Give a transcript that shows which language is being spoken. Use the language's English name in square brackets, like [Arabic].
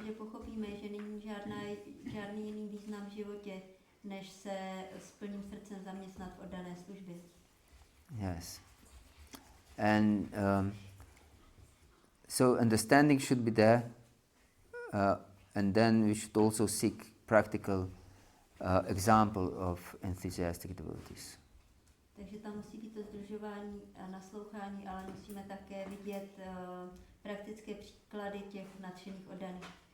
[Czech] Protože pochopíme, že není žádný jiný význam v životě, než se s plným srdcem zaměstnat v oddané službě. [English] Yes. And so understanding should be there, and then we should also seek practical example of enthusiastic devotees. [Czech] Takže tam musí být to sdružování a naslouchání, ale musíme také vidět praktické příklady těch nadšených oddaných.